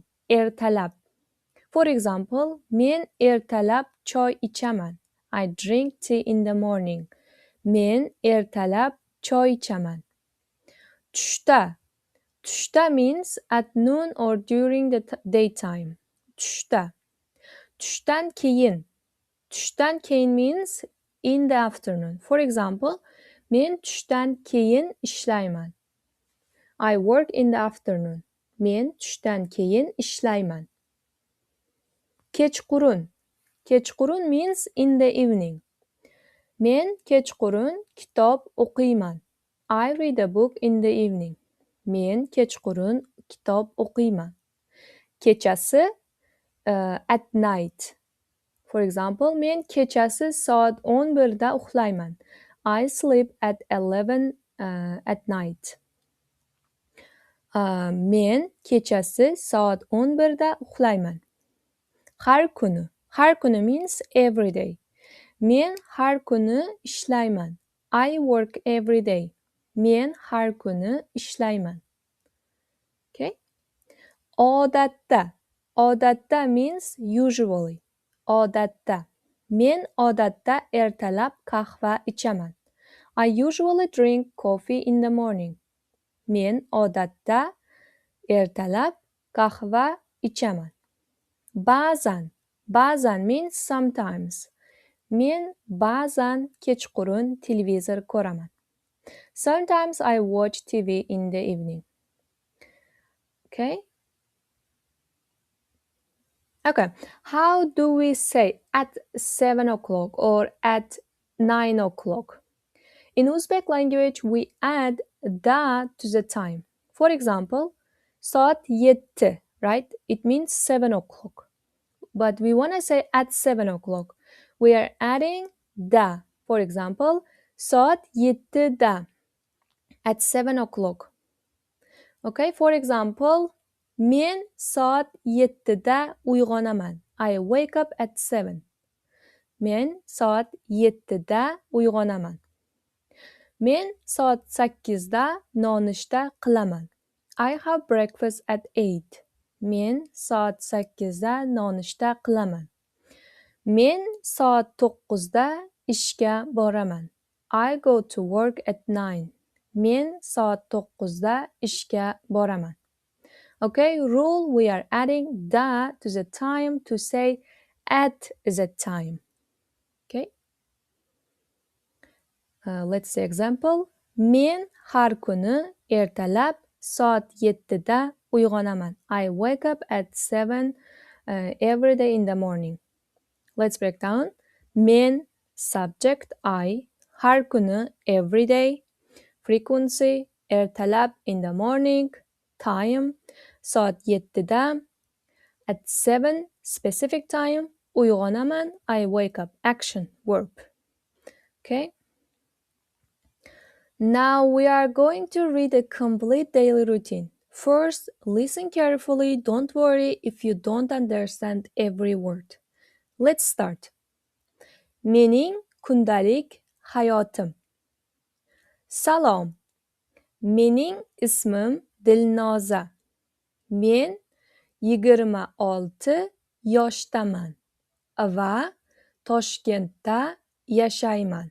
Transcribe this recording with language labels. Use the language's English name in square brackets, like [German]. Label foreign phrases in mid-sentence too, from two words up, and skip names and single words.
[English] Ertalab. For example, [Uzbek] men ertalab choy ichaman. [English] I drink tea in the morning. [Uzbek] Men ertalab choy ichaman. Tushda. [English] Tushda means at noon or during the daytime. [Uzbek] Tushda. Tushdan keyin. Tushdan keyin [English] means in the afternoon. For example, [Uzbek] men tushdan keyin ishlayman. [English] I work in the afternoon. [Uzbek] Men tushdan keyin ishlayman. Kechqurun. [English] Kechqurun means in the evening. [Uzbek] Men kechqurun kitob o'qiyman. [English] I read a book in the evening. [Uzbek] Men kechqurun kitob o'qiyman. [English] Kechasi at night. For example, [Uzbek] men kechasi soat 11'da uxlayman. [English] I sleep at 11 at night. [Uzbek] Men kechasi soat 11'da uxlayman. Har kuni. Har kuni [English] means every day. [Uzbek] Men har kuni ishlayman. [English] I work every day. [Uzbek] Men har kuni ishlayman. [English] Okay? [Uzbek] Odatda. Odatda [English] means usually. [Uzbek] Odatda. Men odatda ertalab qahva ichaman. [English] I usually drink coffee in the morning. [Uzbek] Men odatda ertalab qahva ichaman. Ba'zan. Ba'zan [English] means sometimes. [Uzbek] Men ba'zan kechqurun televizor ko'raman. [English] Sometimes I watch TV in the evening. Okay? Okay. How do we say at 7 o'clock or at 9 o'clock? In Uzbek language, we add da to the time. For example, soat 7, right? It means 7 o'clock. But we want to say at 7 o'clock. We are adding da. For example, soat 7da at 7 o'clock. Okay, for example, [Uzbek] men soat 7da uyg'onaman. [English] I wake up at 7. [Uzbek] Men soat 7da uyg'onaman. Men soat 8da nonushta qilaman. [English] I have breakfast at 8. [Uzbek] Men soat 8da nonushta qilaman. Men soat 9da ishga boraman. [English] I go to work at 9. [Uzbek] Men soat 9da ishga boraman. [English] Okay, rule, we are adding da to the time to say at the time. Okay. Let's say example. [Uzbek] Men har kuni ertalab soat 7da uyg'onaman. [English] I wake up at 7 every day in the morning. Let's break down. Men, subject I, [Uzbek] har kuni [English] every day, frequency ertalab in the morning, time [Uzbek] soat 7da, [English] at 7 specific time uyg'onaman, I wake up, action, verb. Okay? Now we are going to read a complete daily routine. First, listen carefully. Don't worry if you don't understand every word. Let's start. [Uzbek] Mening kundalik hayotim. Salom. Mening ismim Dilnoza. Men 26 yoshdaman va Toshkentda yashayman.